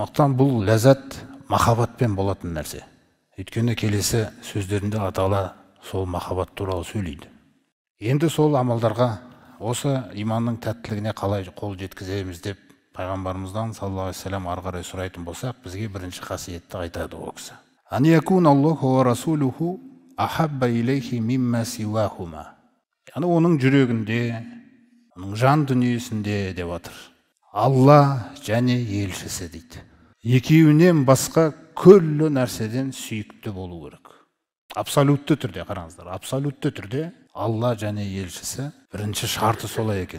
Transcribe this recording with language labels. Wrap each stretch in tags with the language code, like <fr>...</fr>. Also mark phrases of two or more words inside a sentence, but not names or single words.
<kk>Сондықтан бұл ләззат махаббатпен болатын нәрсе. Өйткені келесі сөздерінде Алла Тағала сол махаббат туралы сөйлейді. Енді сол амалдарға, осы иманның тәттілігіне қалай қол жеткіземіз деп пайғамбарымыздан</kk> <ar>صلى الله عليه وسلم</ar> <kk>ары қарай сұрайтын болсақ, бізге бірінші қасиетті айтады ол кісі.</kk> <ar>أن يكون الله ورسوله أحب إليه مما سواهما.</ar> <kk>Яғни оның жүрегінде, оның жан дүниесінде деп жатыр. Алла және елшісі дейді. Екеуінен басқа күллі нәрседен сүйікті болу керек. Абсолютті түрде, қараңыздар, абсолютті түрде Алла және елшісі бірінші шарты солай екен.</kk>